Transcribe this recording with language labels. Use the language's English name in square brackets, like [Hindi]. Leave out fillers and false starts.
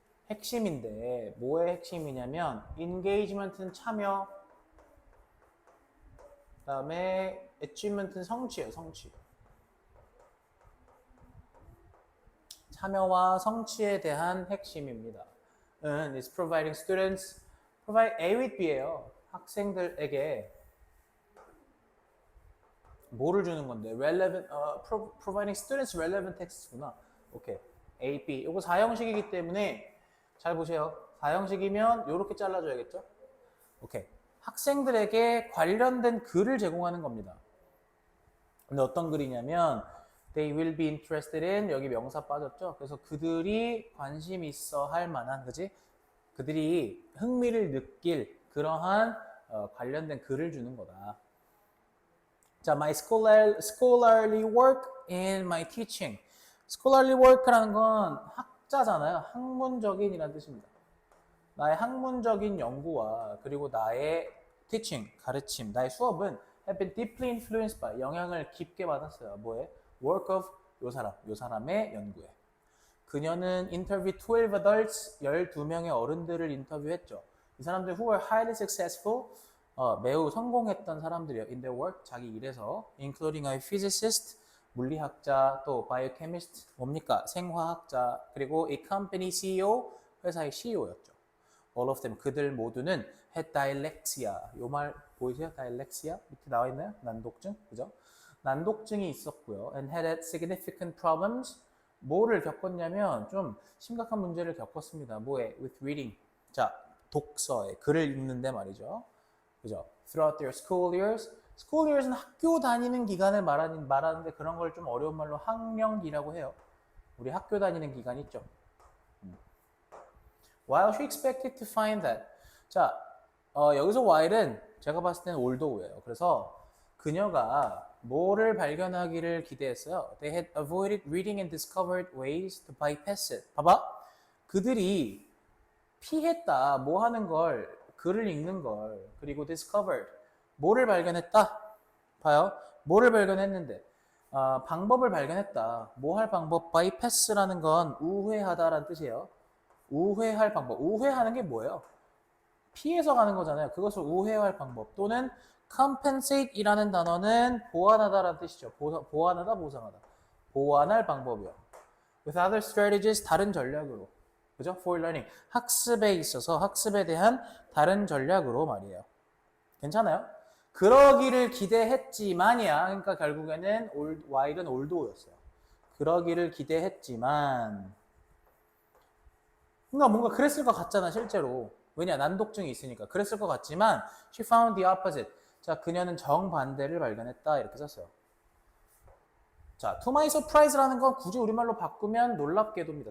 [Korean] 핵심인데 뭐의 핵심이냐면 engagement는 참여, 그 다음에 achievement는 성취예요. 성취. 참여와 성취에 대한 핵심입니다. [English] is providing students, provide A with B예요. [Korean] 학생들에게 뭐를 주는 건데? [English] relevant, providing students relevant text구나. 오케이. A, B. [Korean] 이거 4형식이기 때문에 잘 보세요. 4형식이면 이렇게 잘라줘야겠죠? 오케이. 학생들에게 관련된 글을 제공하는 겁니다. 근데 어떤 글이냐면 [English] they will be interested in [Korean] 여기 명사 빠졌죠? 그래서 그들이 관심 있어 할 만한 그지? 그들이 흥미를 느낄 그러한 관련된 글을 주는 거다. [English] 자, my scholarly work in my teaching. [Korean] scholarly work라는 건 학자잖아요. 학문적인이라는 뜻입니다. 나의 학문적인 연구와 그리고 나의 teaching, 가르침, 나의 수업은 [English] have been deeply influenced by [Korean] 영향을 깊게 받았어요. 뭐에? work of 요 사람의 연구에. 그녀는 [English] interview 12 adults, [Korean] 12명의 어른들을 인터뷰했죠. 이 사람들 [English] who were highly successful, [Korean] 매우 성공했던 사람들이에요. [English] in their work, [Korean] 자기 일에서, [English] including a physicist, 물리학자, 또 biochemist, 뭡니까? [Korean] 생화학자, 그리고 a company CEO, 회사의 CEO였죠. [English] all of them, [Korean] 그들 모두는 [English] had dyslexia. [Korean] 요 말 보이세요? dyslexia? 밑에 나와 있나요? 난독증? 그죠? 난독증이 있었고요. [English] and had significant problems. [Korean] 뭐를 겪었냐면 좀 심각한 문제를 겪었습니다. [English] 뭐에? with reading. [Korean] 자, 독서에 글을 읽는데 말이죠. 그죠? [English] throughout their school years. [Korean] school years는 학교 다니는 기간을 말하는데 그런 걸 좀 어려운 말로 학령기라고 해요. 우리 학교 다니는 기간 있죠. [English] While she expected to find that. [Korean] 자, 여기서 while은 제가 봤을 때는 올도우예요. 그래서 그녀가 뭐를 발견하기를 기대했어요. [English] They had avoided reading and discovered ways to bypass it. [Korean] 봐봐. 그들이 피했다. 뭐 하는 걸, 글을 읽는 걸. 그리고 discovered. 뭐를 발견했다? 봐요. 뭐를 발견했는데. 방법을 발견했다. 뭐 할 방법? bypass라는 건 우회하다라는 뜻이에요. 우회할 방법. 우회하는 게 뭐예요? 피해서 가는 거잖아요. 그것을 우회할 방법. 또는 compensate이라는 단어는 보완하다라는 뜻이죠. 보완하다, 보상하다. 보완할 방법이요. [English] With other strategies, [Korean] 다른 전략으로. [English] 그죠? For learning. [Korean] 학습에 있어서 학습에 대한 다른 전략으로 말이에요. 괜찮아요? 그러기를 기대했지만이야. 그러니까 결국에는 while은 올도였어요. 그러기를 기대했지만 그러니까 뭔가 그랬을 것 같잖아, 실제로. 왜냐? 난독증이 있으니까. 그랬을 것 같지만 [English] she found the opposite. [Korean] 자, 그녀는 정반대를 발견했다. 이렇게 썼어요. 자, [English] to my surprise [Korean] 라는 건 굳이 우리말로 바꾸면 놀랍게도입니다.